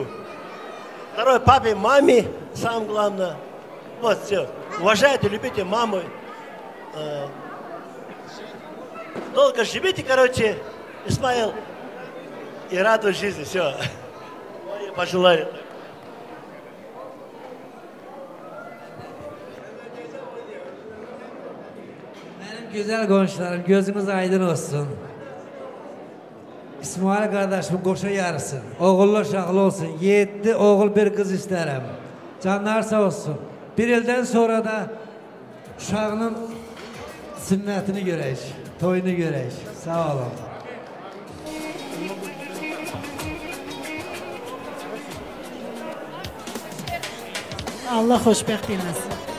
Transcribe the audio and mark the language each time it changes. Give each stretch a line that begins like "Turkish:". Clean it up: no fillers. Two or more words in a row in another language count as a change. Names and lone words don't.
Russian: Второе, папе, маме, самое главное. Вот, все. Уважайте, любите маму. Долго живите, короче, Исмаил. И радуй жизни, все. Мои пожелания.
Turkish: Benim güzel komşularım, gözünüz aydın olsun. İsmail kardeşim koşa yarısın. Oğullu uşaqlı olsun. 7 oğul bir kız isterim. Canlar sağ olsun. Bir ilden sonra da uşağının sünnetini görək, toyunu görək. Sağ olun.
Azerbaijani: Allah xoşbəxt eləsin.